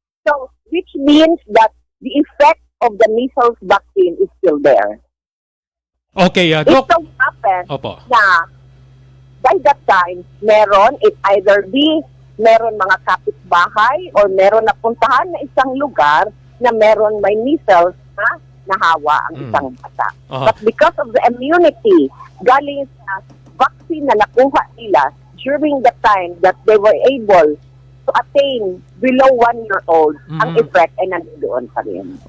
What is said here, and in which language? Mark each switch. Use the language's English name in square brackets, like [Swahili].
[English] So, which means that the effect of the measles vaccine is still there. Okay, It Doc. so happens [Filipino] Opo. na by that time, meron mga kapitbahay or meron napuntahan na isang lugar na meron may measles na nahawa ang isang bata. Aha. [English] But because of the immunity galing sa vaccine na nakuha nila during the time that they were able to attain below 1 year old, ang effect ay nandoon pa rin.